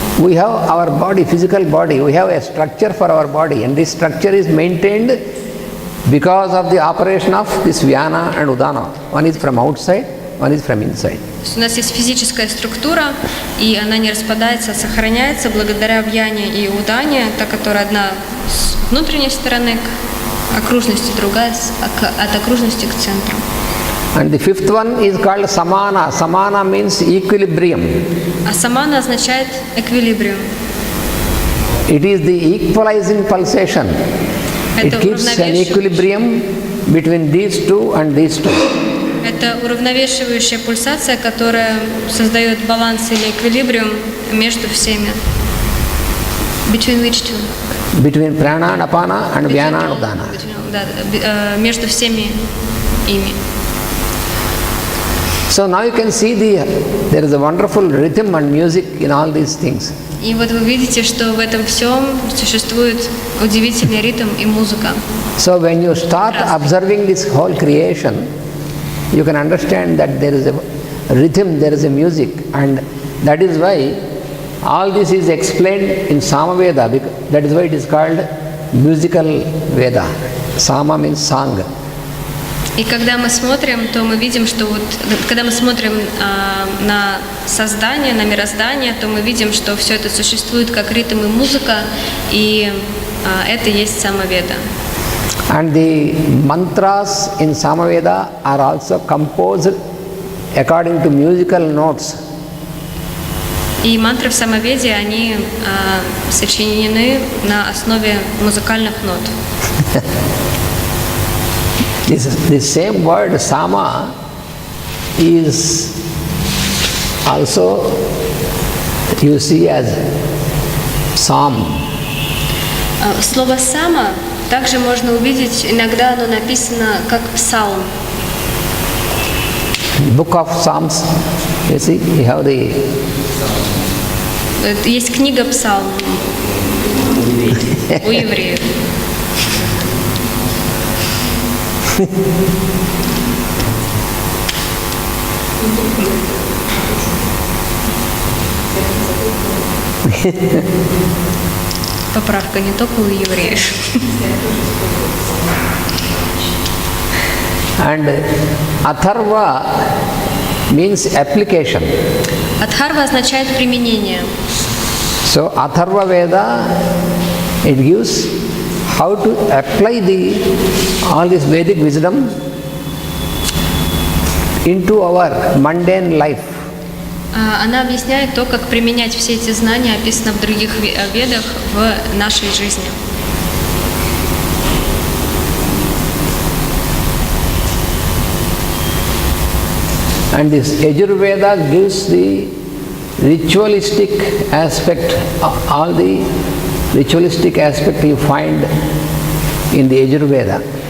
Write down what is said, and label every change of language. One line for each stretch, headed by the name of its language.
English: We have our body, physical body, we have a structure for our body, and this structure is maintained because of the operation of this Vyana and Udana. One is from outside, one is from inside.
Russian: То есть у нас есть физическая структура, и она не распадается, а сохраняется благодаря Вьяне и Удане, та, которая одна с внутренней стороны к окружности, другая от окружности к центру.
English: And the fifth one is called Samana. Samana means equilibrium.
Russian: А самана означает эквилибриум.
English: It is the equalizing pulsation. It keeps an equilibrium between these two and these two.
Russian: Это уравновешивающая пульсация, которая создает баланс или эквилибриум между всеми.
English: Between which two? Between Prana and Apana and Vyana and Udana.
Russian: Да, между всеми ими.
English: So now you can see there is a wonderful rhythm and music in all these things.
Russian: И вот вы видите, что в этом всем существует удивительный ритм и музыка.
English: So when you start observing this whole creation, you can understand that there is a rhythm, there is a music, and that is why all this is explained in Samaveda. That is why it is called musical Veda. Sama means song.
Russian: И когда мы смотрим, то мы видим, что вот, когда мы смотрим на создание, на мироздание, то мы видим, что все это существует как ритм и музыка, и это есть Самаведа.
English: And the mantras in Samaveda are also composed according to musical notes.
Russian: И мантры в Самаведе, они сочинены на основе музыкальных нот.
English: This same word Sama is also you see as psalm.
Russian: Слово «сама» также можно увидеть, иногда оно написано как псалм.
English: Book of Psalms, you see, you have the...
Russian: Есть книга псалм у евреев. Поправка не только у евреев.
English: And Atharva means application.
Russian: Адхарва означает применение.
English: So Atharva Veda, it gives how to apply all this Vedic wisdom into our mundane life.
Russian: Она объясняет то, как применять все эти знания, описанные в других ведах, в нашей жизни.
English: And this Yajurveda gives the ritualistic aspect, all the ritualistic aspect you find in the Yajurveda.